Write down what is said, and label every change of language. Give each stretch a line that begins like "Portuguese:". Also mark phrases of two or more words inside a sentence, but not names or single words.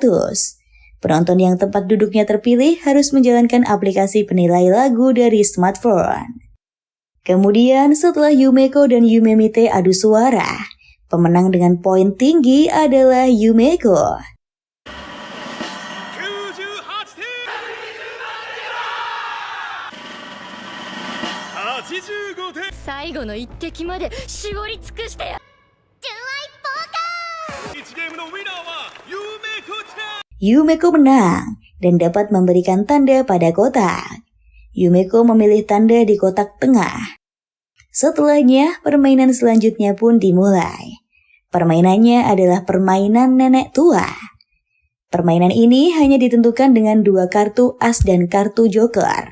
Indonesian: Penonton yang tempat duduknya terpilih harus menjalankan aplikasi penilai lagu dari smartphone. Kemudian setelah Yumeko dan Yumemite adu suara, pemenang dengan poin tinggi adalah Yumeko.
Japanese: 85 点最後の一滴まで絞り尽くしてや 1ゲームのウィナーはゆめこちゃん
Indonesian: Yumeko menang dan dapat memberikan tanda pada kotak. Yumeko memilih tanda di kotak tengah. Setelahnya, permainan selanjutnya pun dimulai. Permainannya adalah permainan nenek tua. Permainan ini hanya ditentukan dengan 2 kartu as dan kartu joker.